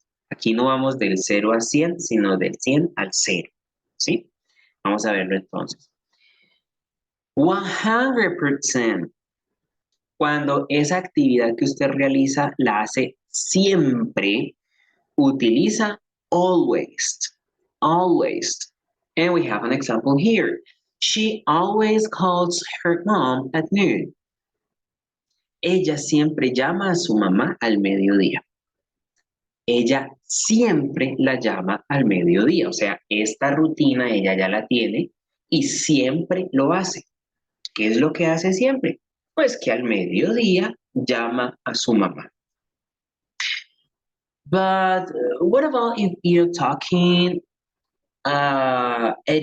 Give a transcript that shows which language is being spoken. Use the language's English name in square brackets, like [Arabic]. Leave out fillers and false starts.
[Spanish] Aquí no vamos del 0 a 100, sino del 100 al 0. ¿Sí? Vamos a verlo entonces. 100%. Cuando esa actividad que usted realiza la hace siempre, utiliza always. [English] Always. And we have an example here. She always calls her mom at noon. [Spanish] Ella siempre llama a su mamá al mediodía. Ella siempre la llama al mediodía. O sea, esta rutina ella ya la tiene y siempre lo hace. ¿Qué es lo que hace siempre? Pues que al mediodía llama a su mamá. [English] But what about if you're talking 85%?